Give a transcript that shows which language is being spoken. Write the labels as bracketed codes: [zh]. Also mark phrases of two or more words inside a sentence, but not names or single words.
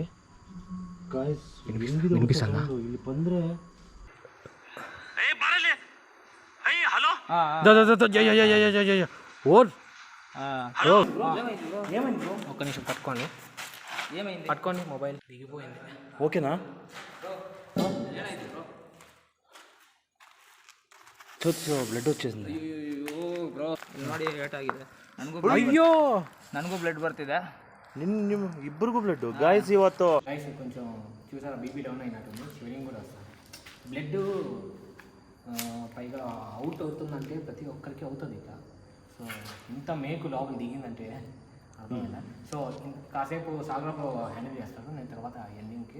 [te] వినిపిస్తుందా? ఒక్క నిమిషం పట్టుకోండి. ఏమైంది? పట్టుకోండి. మొబైల్ దిగిపోయింది. ఓకేనా? ಬ್ಲಡ್ వచ్చేసింది. [kn] ಅಯ್ಯೋ ನನಗೂ ಬ್ಲಡ್ ಬರ್ತಿದೆ. ನಿಮ್ಮ ಇಬ್ಬರಿಗೂ [en] blood guys [kn] ಇವತ್ತು [te] కొంచెం చూసారా [en] BP down [te] అయినట్టుంది. స్వెల్లింగ్ కూడా వస్తుంది. బ్లడ్ పైగా అవుట్ అవుతుందంటే ప్రతి ఒక్కరికి అవుతుంది ఇక. సో ఇంత మేకు లోపల దిగిందంటే అర్థమైందా? సో కాసేపు సాగర్ [en] bro handle [te] చేస్తాడు, నేను తర్వాత ఎండింగ్కి.